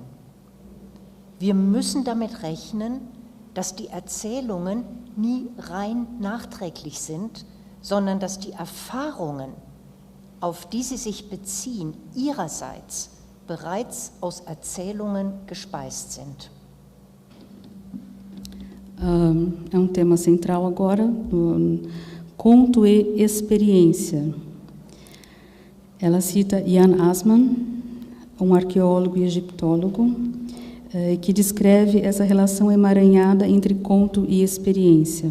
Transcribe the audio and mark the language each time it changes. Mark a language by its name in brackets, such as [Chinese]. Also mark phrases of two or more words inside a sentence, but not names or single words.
[German] Wir müssen damit rechnen, dass die Erzählungen nie rein nachträglich sind, sondern dass die Erfahrungen, auf die sie sich beziehen, ihrerseits bereits aus Erzählungen gespeist sind. [Portuguese] É tema central agora, conto e experiência. Ela cita Jan Assmann, arqueólogo e egiptólogo, que descreve essa relação emaranhada entre conto e experiência.